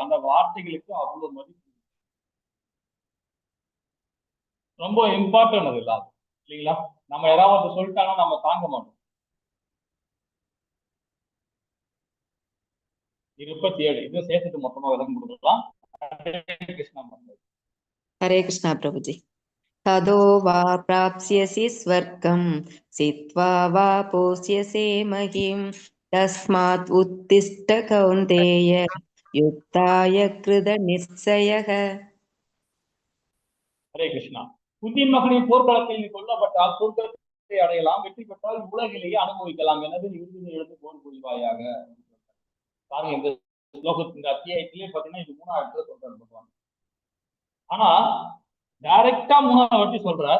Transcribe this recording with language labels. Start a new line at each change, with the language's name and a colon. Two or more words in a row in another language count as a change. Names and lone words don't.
Tamil: அந்த வார்த்தைகளுக்கு அவ்வளவு மதிப்பு, ரொம்ப இம்பார்ட்டன்ட் அது இல்லாத இல்லைங்களா? நம்ம யாராவது சொல்லிட்டாங்கன்னா நம்ம தாங்க மாட்டோம். 27 இது சேர்த்துட்டு மொத்தமா விளக்கம் கொடுக்கலாம்.
Hindi: हरे कृष्णा प्रभुजी।
Sanskrit: तदो वा प्राप्स्यसि स्वर्गं सित्वा वा पोष्यसे महीं तस्मात् उत्तिष्ठ कौन्तेय युक्ताय कृत निश्चयः।
Tamil: ஹரே கிருஷ்ணா. குந்தின் மகனின் போர்க்களத்தில் நீ கொல்லப்பட்டால் சொர்க்கத்தை அடையலாம், வெற்றி பெற்றால் உலகிலேயே அனுபவிக்கலாம், எனவே இறுதியில் எழுந்து போர் புரிவாயாக. பாருங்க, இந்த ஸ்லோகத்து இந்த அத்தியாயத்திலே பாத்தீங்கன்னா இது 3வது இடத்துல சொல்றாரு. ஆனா டைரக்டா 3வது வாட்டி சொல்றார்.